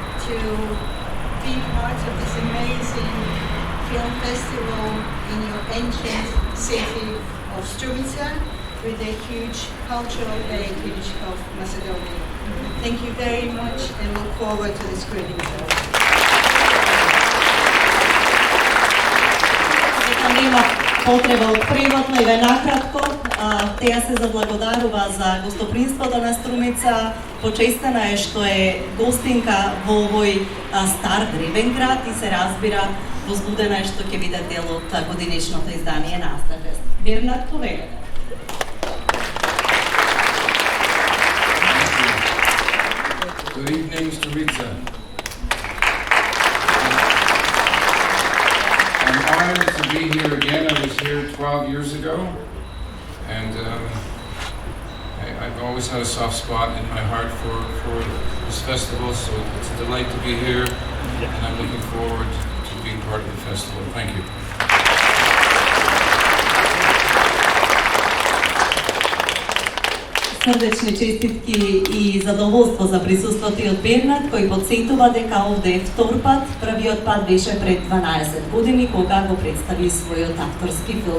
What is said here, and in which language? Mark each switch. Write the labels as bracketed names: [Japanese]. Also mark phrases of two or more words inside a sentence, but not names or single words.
[English] to be part of this amazing film festival in your ancient city of Strumica with a huge cultural heritage of Macedonia. Thank you very much and look forward to the screening show. [Macedonian] Нема потреба од превод, но и накратко, теја се заблагодарува за гостопримството на Струмица. Почестена е што е гостинка во овој стар древен град и се разбира, возбудена е што ќе биде дел од годиничното издание на Астерфест. Бернат, колегата. [English] Good evening, Strumica. I'm honored to be here again. I was here 12 years ago, and I've always had a soft spot in my heart for this festival, so it's a delight to be here, and I'm looking forward to being part of the festival. Thank you. [Macedonian] Срдечни честитки и задоволство за присуството од Бернат, кој подсетува дека овде е втор пат, првиот пат беше пред 12 години, кога го представи својот авторски филм.